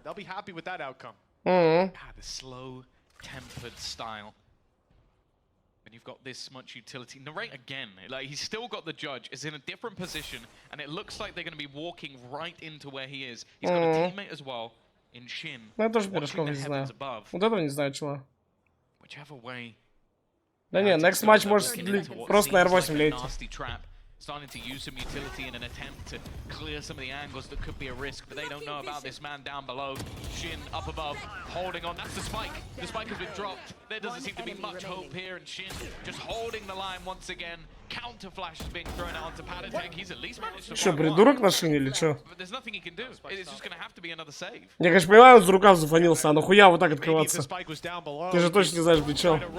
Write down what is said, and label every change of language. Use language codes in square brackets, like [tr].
[en] They'll be happy with that outcome. The slow-tempered style. When you've got this much utility. Narrate again. Like, he's still got the judge. Is in a different position, and it looks like they're going to be walking right into where he is. He's got a teammate as well in Shin. [ru] Ну, я тоже пирожков не знаю. Вот этого не знаю, чего. Да не, [en] next match [ru] может просто на R8 лететь. [en] Starting to use some utility in an attempt to clear some of the angles that could be a risk, but they don't know about this man down below. Shin up above, holding on. That's the spike. The spike has been dropped. There doesn't seem to be much hope here, and Shin just holding the line once again. Counter flash is being thrown out onto Padatek. He's at least managed to. [ru] Что, придурок на шине или что? [en] There's nothing he can do. It's just going to have to be another save. [ru] Я, конечно, понимаю, он за рукав зафанился, а нахуя вот так открываться? Ты же точно не знаешь, где чё.